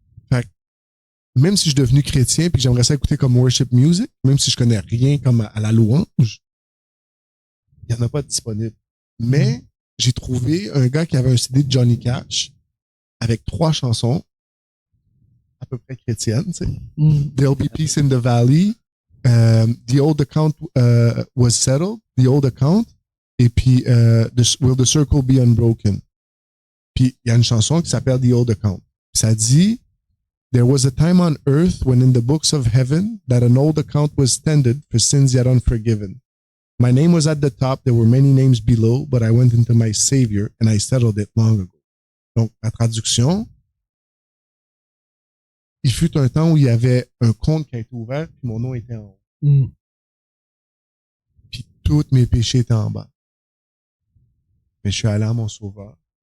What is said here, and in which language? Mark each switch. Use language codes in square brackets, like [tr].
[fr] Fait que, même si je suis devenu chrétien puis que j'aimerais ça écouter comme [en] worship music, [fr] même si je connais rien comme à la louange, il n'y en a pas de disponible. Mais j'ai trouvé un gars qui avait un CD de Johnny Cash avec 3 chansons peu près chrétienne, tu sais. [en] There'll be peace in the valley. The old account was settled. The old account. [fr] Et puis, [en] will the circle be unbroken? [fr] Puis, il y a une chanson qui s'appelle The Old Account. Ça dit, [en] There was a time on earth when in the books of heaven that an old account was tended for sins yet unforgiven. My name was at the top. There were many names below, but I went into my Savior and I settled it long ago. [fr] Donc, la traduction, il fut un temps où il y avait un compte qui a été ouvert, puis mon nom était en haut. Puis tous mes péchés étaient en bas. Mais je suis allé à mon sauveur.